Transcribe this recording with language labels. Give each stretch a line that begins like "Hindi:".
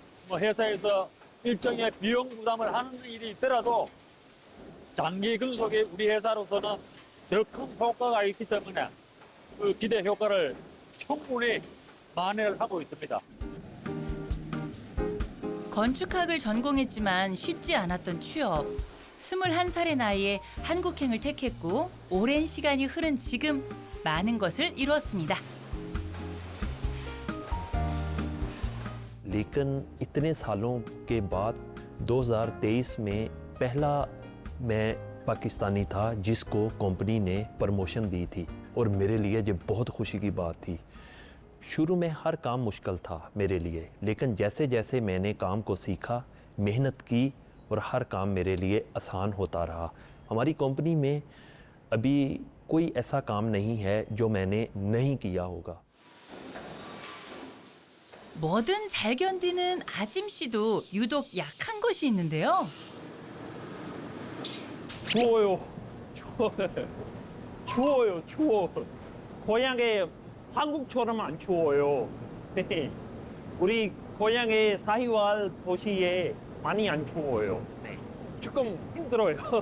Korean: 회사에서 일정의 비용 부담을 하는 일이 있더라도 장기 근속에 우리 회사로서는 더 큰 효과가 있기 때문에 그 기대 효과를 충분히 만회를 하고 있습니다. 건축학을 전공했지만 쉽지 않았던 취업. 21살의 나이에 한국행을 택했고 오랜 시간이 흐른 지금 많은 것을 이루었습니다.
Hindi: लेकिन इतने सालों के बाद 2023 में पहला मैं पाकिस्तानी था जिसको कंपनी ने प्रमोशन दी थी और मेरे लिए ये बहुत खुशी की बात थी। शुरू में हर काम मुश्किल था मेरे लिए, लेकिन जैसे जैसे मैंने काम को सीखा, मेहनत की और हर काम मेरे लिए आसान होता रहा। हमारी कंपनी में अभी कोई ऐसा काम नहीं है जो मैंने नहीं किया होगा।
Korean: 뭐든 잘 견디는 아짐 씨도 유독 약한 것이 있는데요. 추워요. 추워요. 추워. 고향에 한국처럼 안 추워요. 우리 고향의 사히왈 도시에 많이 안 추워요. 네. 조금 힘들어요.